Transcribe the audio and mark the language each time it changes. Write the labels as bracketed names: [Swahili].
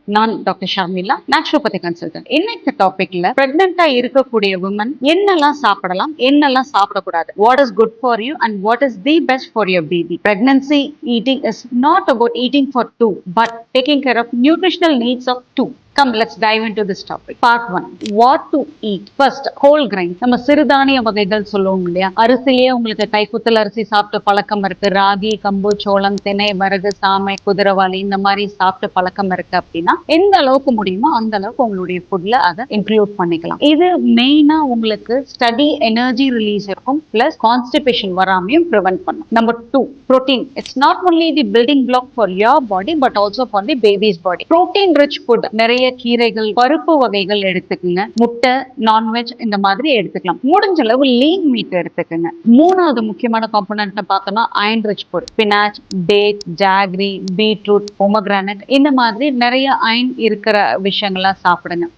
[Tamil] நான் doctor Sharmila, naturopathy consultant. இன்னைக்கு டாபிக்ல பிரெக்னெண்டா இருக்கக்கூடிய விமன் என்னெல்லாம் சாப்பிடலாம், என்னெல்லாம் சாப்பிடக்கூடாது. [English] What is good for you and what is the best for your baby. Pregnancy eating is not about eating for two, but taking care of nutritional needs of two. Come, let's dive into this topic. Part 1. What to eat. First, whole grain. [Tamil] நம்ம சிறுதானிய வகைகள் சொல்லுவோம் இல்லையா? அரிசிலேயே உங்களுக்கு கைக்குத்தல் அரிசி சாப்பிட்ட பழக்கம் இருக்கு, ராகி, கம்பு, சோளம், திணை, வரகு, சாமை, குதிரவாளி இந்த மாதிரி சாப்பிட்ட பழக்கம் இருக்கு அப்படின்னா எந்த அளவுக்கு முடியுமோ அந்த அளவுக்கு உங்களுடைய ஃபுட்ல அதை இன்க்ளூட் பண்ணிக்கலாம். இது மெயினா உங்களுக்கு ஸ்டடி எனர்ஜி ரிலீஸ் இருக்கும், பிளஸ் கான்ஸ்டிபேஷன் வராமையும் ப்ரிவென்ட் பண்ணும். [English] Number 2, protein. It's not only the building block for your body but also for the baby's body. Protein rich food. [Tamil] நிறைய கீரைகள், பருப்பு வகைகள் எடுத்துக்கங்க, முட்டை, நான்வெஜ் இந்த மாதிரி எடுத்துக்கலாம். முடிஞ்ச அளவு லீன் மீட் எடுத்துக்கங்க. மூணாவது முக்கியமான காம்பனன்ட் பார்த்தோம்னா iron rich food. Spinach, date, jaggery, beetroot, pomegranate இந்த மாதிரி நிறைய அயன் இருக்கிற விஷயங்கள்லாம் சாப்பிடுங்க.